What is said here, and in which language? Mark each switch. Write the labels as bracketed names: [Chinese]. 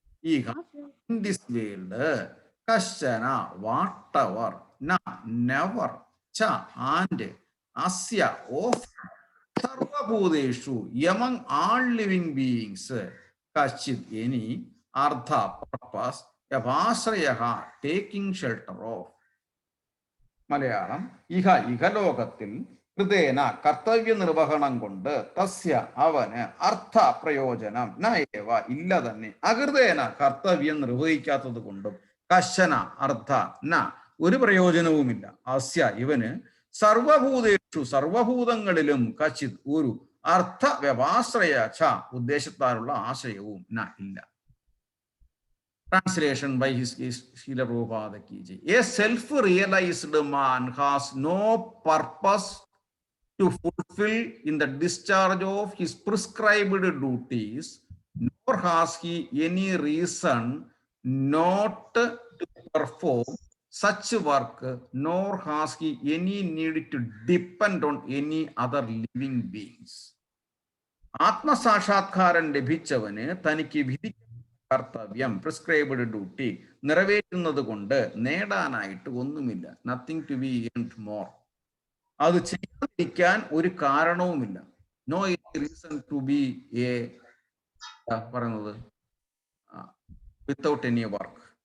[English] Iha, in this world, kashana, whatever, na, never, cha, and, asya, of, sarvabhudeshu, among all living beings, kachit, any, ardha, purpose, yavasrayaha, taking shelter of. [Malayalam] Malayalam. ഇഹലോകത്തിൽ ഹൃദയന കർത്തവ്യ നിർവഹണം കൊണ്ട് തസ്യ അവന് അർത്ഥ പ്രയോജനം നയേവ ഇല്ല തന്നെ അകൃതേന കർത്തവ്യം നിർവഹിക്കാത്തത് കൊണ്ടും കശന അർത്ഥ ന ഒരു പ്രയോജനവുമില്ല അസ്യ ഇവന് സർവഭൂതേഷു സർവഭൂതങ്ങളിലും കച്ചിത് ഒരു അർത്ഥ വ്യപാശ്രയ ച ഉദ്ദേശത്താലുള്ള ആശയവും ന ഇല്ല. [English] Translation by his Srila Prabhupada ki jai. A self-realized man has no purpose to fulfill in the discharge of his prescribed duties, nor has he any reason not to perform such work, nor has he any need to depend on any other living beings. [Malayalam] ആത്മസാക്ഷാത്കാരം ലഭിച്ചവന് തനിക്ക് വിധി കർത്തവ്യം prescribed duty നിറവേറ്റുന്നത് കൊണ്ട് നേടാനായിട്ട് ഒന്നുമില്ല. [English] Nothing to be earned more. [Malayalam] അത് ചെയ്യാതിരിക്കാൻ ഒരു കാരണവുമില്ല. [English] No reason to be a പറയുന്നത് without any work.